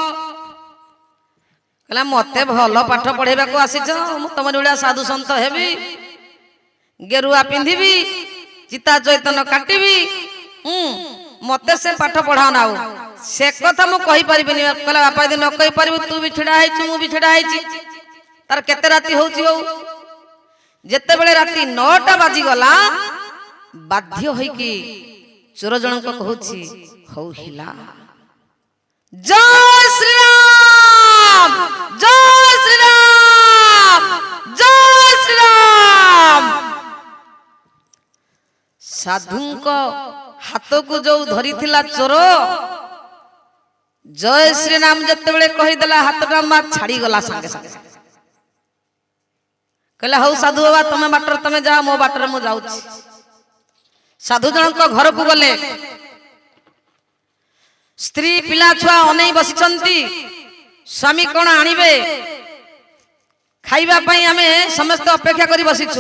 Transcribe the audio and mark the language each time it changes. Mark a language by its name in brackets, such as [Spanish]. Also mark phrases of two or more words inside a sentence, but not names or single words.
[Odia] କହଲା, ମତେ ଭଲ ପାଠ ପଢ଼େଇବା କୁ ଆସିଛ, ମୁଁ ତମର ବିଡ଼ା ସାଧୁ ସନ୍ଥ ହେବି, ଗେରୁଆ ପିନ୍ଧିବି, ଚିତା ଚୈତନ କାଟିବି, ମତେ ସେ ପାଠ ପଢ଼ା ନାଉ, ସେ କଥା ମୁଁ କହି ପାରିବିନି। କହଲା, ବାପା ଯଦି ନ କହି ପାରିବୁ, ତୁ ଭି ଛିଡ଼ା ହେଇଛୁ, ମୁଁ ଭି ଛିଡ଼ା ହେଇଛି, ତାର କେତେ ରାତି ହେଉଛି ହୋ? ଯେତେ ବେଳେ ରାତି 9ଟା ବାଜି ଗଲା, ବାଧ୍ୟ ହୋଇ କି ଚୋର ଜଣକ କହଉଛି, ହଉ ହେଲା, [Hindi] जय श्री राम, जय श्री राम, जय श्री राम। [Odia] ସାଧୁଙ୍କ ହାତ କୁ ଯୋ ଧରି ଥିଲା ଚୋର, [Hindi] जय श्री राम [Odia] ଯେତେ ବେଳେ କହି ଦେଲା, ହାତଟା ମା ଛାଡ଼ି ଗଲା ସଙ୍ଗେ ସଙ୍ଗେ। କହଲା, ହଉ ସାଧୁ ବାବା ତମେ ବାଟର ତମେ ଯା, ମୋ ବାଟର ମୁଁ ଯାଉଛି। ସାଧୁ ଜଣକ ଘର କୁ ଗଲେ, ସ୍ତ୍ରୀ ପିଲା ଛୁଆ ଅନେଇ ବସିଚନ୍ତି, ସ୍ୱାମୀ କଣ ଆଣିବେ ଖାଇବା ପାଇଁ ଆମେ ସମସ୍ତ ଅପେକ୍ଷା କରି ବସିଛୁ।